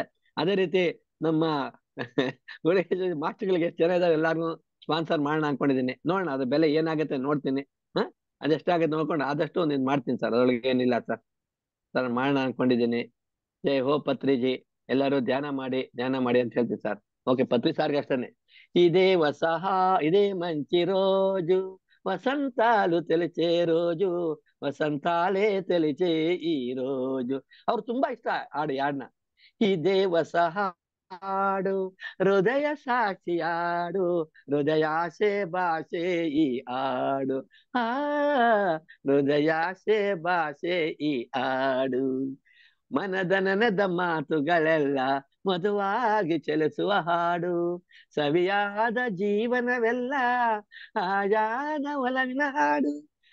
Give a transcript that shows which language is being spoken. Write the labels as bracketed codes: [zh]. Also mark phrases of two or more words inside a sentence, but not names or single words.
[kn] ಅದೇ ರೀತಿ ನಮ್ಮ ಮಾಸ್ಟರ್ಗಳಿಗೆ ಎಷ್ಟು ಜನ ಇದಾರೆ ಎಲ್ಲಾರ್ಗು ಸ್ಪಾನ್ಸರ್ ಮಾಡೋಣ ಅನ್ಕೊಂಡಿದ್ದೀನಿ. ನೋಡೋಣ ಅದು ಬೆಲೆ ಏನಾಗುತ್ತೆ ನೋಡ್ತೀನಿ. ಅದೆಷ್ಟಾಗತ್ತೆ ನೋಡ್ಕೊಂಡು ಆದಷ್ಟು ಒಂದು ಮಾಡ್ತೀನಿ ಸರ್. ಅದ್ರೊಳಗೆ ಏನಿಲ್ಲ ಸರ್ ಮಾಡೋಣ ಅನ್ಕೊಂಡಿದ್ದೀನಿ. [hi] जय हो [kn] ಪತ್ರಿಜಿ. ಎಲ್ಲರೂ ಧ್ಯಾನ ಮಾಡಿ ಅಂತ ಹೇಳ್ತೀವಿ ಸರ್. [te] ఓకే పత్రి సార్ అಷ್ಟనే. ఇదే ఇదే మంచి రోజు, వసంతాలు తెలిచే రోజు, వసంతాలే తెలిచే ఈ రోజు. [kn] ಅವ್ರು ತುಂಬಾ ಇಷ್ಟ ಹಾಡನ್ನ. ఇదే ಹಾಡು, ಹೃದಯ ಸಾಕ್ಷಿ ಹಾಡು, ಹೃದಯಾಸೆ ಭಾಷೆ ಈ ಹಾಡು. ಹೃದಯಾಸೆ ಭಾಷೆ ಈ ಹಾಡು. ಮನದ ನನದ ಮಾತುಗಳೆಲ್ಲ ಮಧುವಾಗಿ ಚಲಿಸುವ ಹಾಡು, ಸವಿಯಾದ ಜೀವನವೆಲ್ಲ ಆಯಾದ ಒಲವಿನ ಹಾಡು.